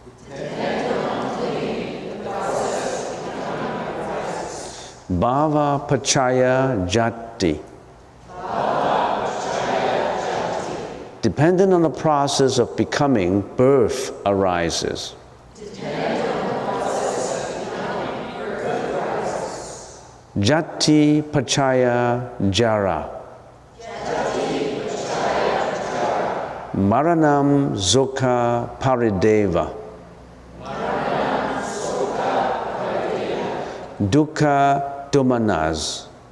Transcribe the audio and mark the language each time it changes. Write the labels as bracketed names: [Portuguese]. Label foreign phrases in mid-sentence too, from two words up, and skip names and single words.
[Pali] Bhava Pachaya Jati. [English] Dependent on the process of becoming, birth arises. [Pali] Jati Pachaya Jara. Maranam Sukha Parideva. Dukkha Domanas.